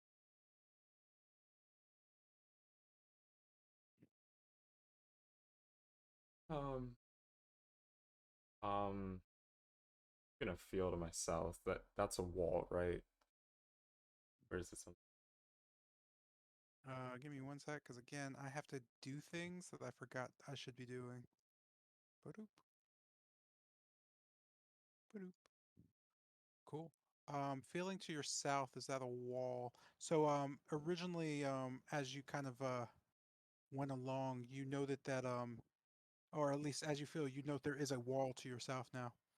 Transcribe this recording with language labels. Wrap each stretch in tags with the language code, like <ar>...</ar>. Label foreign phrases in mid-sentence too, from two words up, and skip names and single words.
<en>um um gonna feel to my south that that's a wall, right? Or is it something? Give me one sec, because again, I have to do things that I forgot I should be doing. Ba-doop, ba-doop. Cool. Feeling to your south, is that a wall? So, originally, as you kind of went along, you noted that, or at least as you feel, you note there is a wall to your south now.</en>